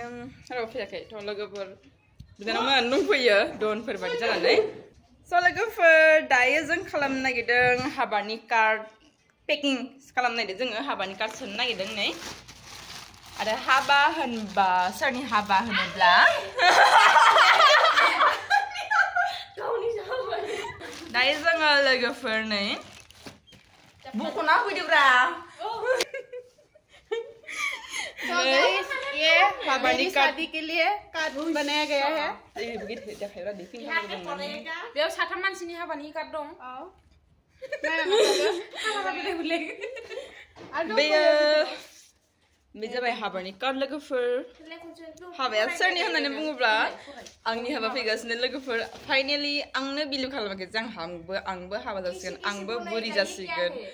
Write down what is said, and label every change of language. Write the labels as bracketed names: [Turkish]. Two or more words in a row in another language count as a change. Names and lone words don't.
[Bodo] रावबो फैयाखै थ' लोगोफोर बिनानावमोन दंफैयो दनफोर बायदि जानानै स' लोगोफोर दायो जों खालामनो नागिरदों हाबानि [English] card packing [Bodo] खालामनो नागिरदों जोङो हाबानि कार्ड सोनो नागिरदों नै आरो हाबा होनबा सोरनि हाबा होनोब्ला दायो जोङो लोगोफोर नै बुख'ना होफैदोब्रा [Hindi] तो गाइस ये मेरी शादी के लिए कार्ड बनाया गया है [Bodo] बेयाव साथाम मानसिनि हाबानि कार्ड दं बे जाबाय हाबानि कार्ड लोगोफोर हाबाया सोरनि होननानै बुङोब्ला आंनि हाबा फैगासिनो लोगोफोर फाइनाली आंनो बिलिभ खालामाखै जे आंबो हाबा जासिगोन आंबो बुरि जासिगोन